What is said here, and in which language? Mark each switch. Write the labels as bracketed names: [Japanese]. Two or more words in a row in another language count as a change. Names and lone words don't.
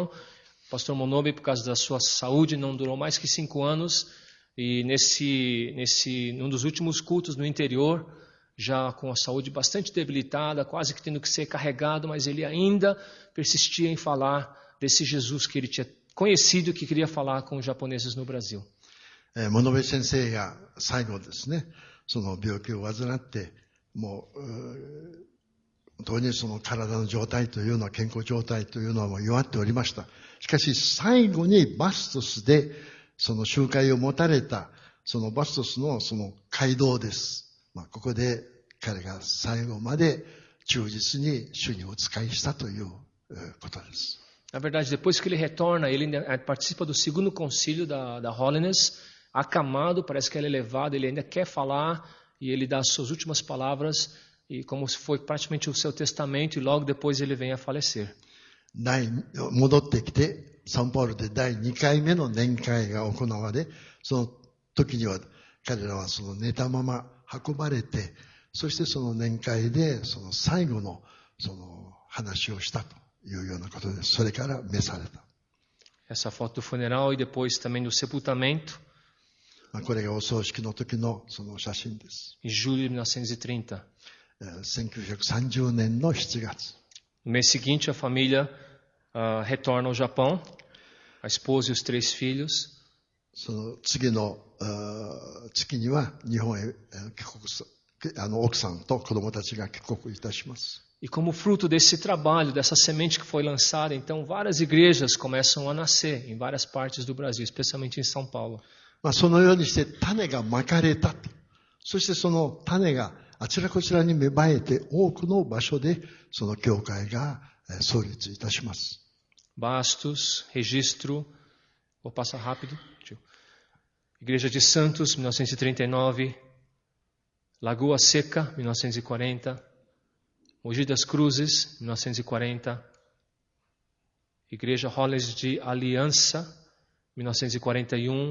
[Portuguese] O pastor Monobe, por causa da sua saúde, não durou mais que 5 anos. E num dos últimos cultos no interior, já com a saúde bastante debilitada, quase que tendo que ser carregado, mas ele ainda persistia em falar desse Jesus que ele tinha conhecido e que queria falar com os japoneses no Brasil. [Japanese] 物部先生が最後ですね、その病気を患って、もう、本当にその体の状態というのは、健康状態というのはもう弱っておりました。しかし最後にバストスでその集会を持たれた、そのバストスのその街道です。ここで彼が最後まで忠実に主にお仕えしたということです。 [Portuguese] Na verdade, depois que ele retorna, ele participa do segundo concílio da Holiness, acamado, parece que ele é elevado, ele ainda quer falar e ele dá as suas últimas palavras, e como se foi praticamente o seu testamento, e logo depois ele vem a falecer. [Japanese] 戻ってきて、サンパウロで第2回目の年会が行われ、その時には彼らはその寝たまま運ばれて、そしてその年会でその最後のその話をしたというようなことです。それから召された。 [Portuguese] Essa foto do funeral e depois também do sepultamento. [Japanese] これがお葬式の時のその写真です。 [Portuguese] Em julho de 1930. [Japanese] 1930 年の7月。 [Portuguese] No mês seguinte, a família retorna ao Japão, a esposa e os 3 filhos. [Japanese] その次の月には日本へ帰国奥さんと子供たちが帰国いたします。 [Portuguese] E como fruto desse trabalho, dessa semente que foi lançada, então várias igrejas começam a nascer em várias partes do Brasil, especialmente em São Paulo. [Japanese] そのようにして種がまかれたと。そしてその種があちらこちらに芽生えて多くの場所でその教会が創立いたします。 [Portuguese] Bastos, Registro, vou passar rápido. Igreja de Santos, 1939. Lagoa Seca, 1940. Mogi das Cruzes, 1940. Igreja Holiness de Aliança, 1941.